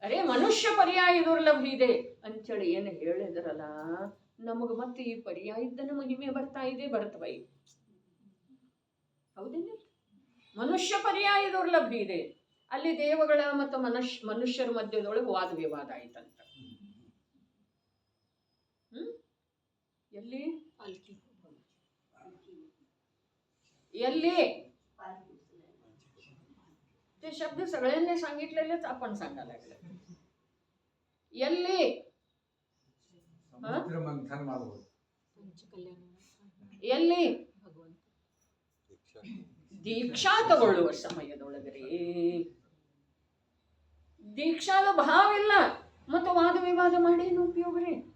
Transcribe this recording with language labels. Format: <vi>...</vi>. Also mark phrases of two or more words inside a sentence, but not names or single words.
<kn>ಅರೇ ಮನುಷ್ಯ ಪರ್ಯಾಯ ದುರ್ಲಭ ಇದೆ ಅಂಥೇಳಿ ಏನು ಹೇಳಿದ್ರಲ್ಲ, ನಮಗೆ ಮತ್ತೆ ಈ ಪರ್ಯಾಯದ್ದನ ಮಹಿಮೆ ಬರ್ತಾ ಇದೆ, ಬರ್ತವೆ. ಹೌದೇನ? ಮನುಷ್ಯ ಪರ್ಯಾಯ ದುರ್ಲಭ ಇದೆ. ಅಲ್ಲಿ ದೇವಗಳ ಮತ್ತು ಮನುಷ್ಯರ ಮಧ್ಯದೊಳಗೆ ವಾದ ವಿವಾದ ಆಯ್ತಂತ.</kn> <mr>ಎಲ್ಲಿ एल्ली ते शब्द सगळ्यांनी सांगितलेलेच आपण सांगायला लागले.</mr> <kn>ಎಲ್ಲಿ ಸಮುದ್ರ ಮಂಥನ ಮಾಡಬಹುದು. ಎಲ್ಲಿ ದೀಕ್ಷಾ ತಗೊಳ್ಳುವ ಸಮಯದೊಳಗರಿ ದೀಕ್ಷಾದ ಭಾವ ಇಲ್ಲ ಮತ್ತು ವಾದ ವಿವಾದ ಮಾಡಿ ಏನು ಉಪಯೋಗ ರೀ?</kn>